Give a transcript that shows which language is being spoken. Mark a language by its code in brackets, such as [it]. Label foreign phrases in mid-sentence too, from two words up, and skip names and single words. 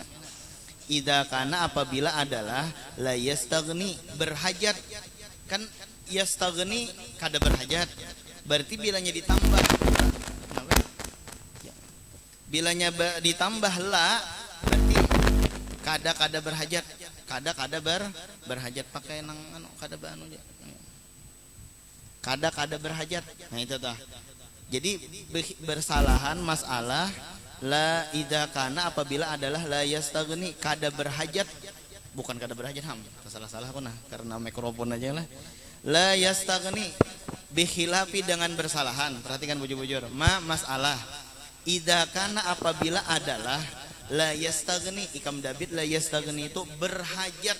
[ar] إذا كان [bjn] apabila adalah [ar] لا يستغني [bjn] berhajat, [ar] كان يستغني [bjn] kada berhajat, berarti bilanya ditambah, bilanya ditambah la, berarti kada berhajat, kada berhajat, pakai nang anu kada anu aja, kada berhajat. Nah itu tah. Jadi bersalahan masalah [ar] لا إذا كان [bjn] apabila adalah [ar] لا يستغني [bjn] kada berhajat, bukan kada berhajat, salah aku nah karena mikrofon aja lah. [ar] لا يستغني بخلاف [bjn] dengan bersalahan. Perhatikan bujur-bujur. Masalah [ar] إذا كان [bjn] apabila adalah [ar] لا يستغني, [bjn] ikam dabit [ar] لا يستغني [bjn] itu berhajat.